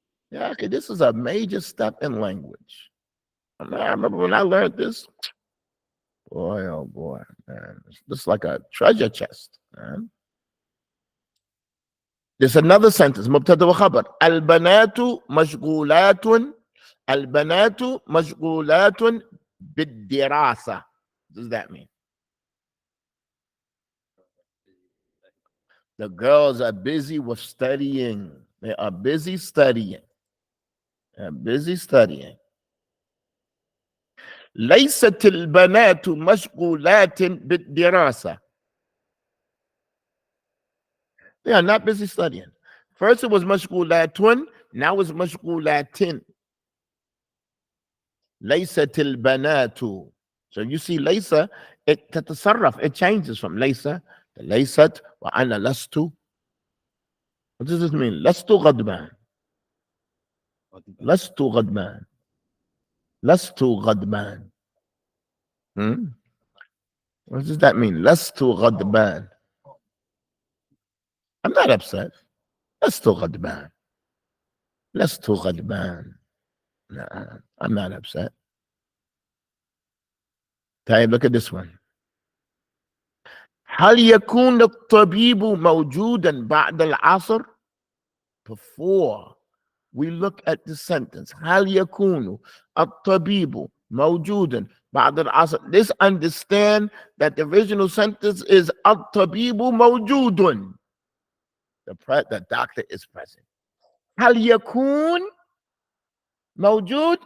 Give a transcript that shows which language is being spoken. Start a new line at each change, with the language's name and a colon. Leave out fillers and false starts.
English: Yeah, okay, this is a major step in language. I remember when I learned this. Boy, oh boy, man. It's just like a treasure chest, man. There's another sentence.
Arabic: مبتدأ وخبر. البنات مشغولات. البنات مشغولات بالدراسة.
English: What does that mean? The girls are busy with studying. They are busy studying. They're busy studying.
Arabic: ليست البنات مشغولات بالدراسة.
English: They are not busy studying. First it was مشغولات, now it's مشغولات.
Arabic: ليست البنات.
English: So you see ليس, it تتصرف, it changes from ليس to ليست
Arabic: وأنا لست.
English: What does this mean?
Arabic: لست غضبان. لست غضبان. لست غضبان.
English: What does that mean?
Arabic: لست غضبان.
English: I'm not upset.
Arabic: لست غضبان. لست غضبان.
English: No, I'm not upset. طيب, look at this one. هل يكون الطبيب موجودا بعد العصر? Before we look at the sentence,
Arabic: هل يكون الطبيب موجودا بعد العصر?
English: Let's understand that the original sentence is الطبيب موجود. The doctor is present.
Arabic: هل يكون موجود?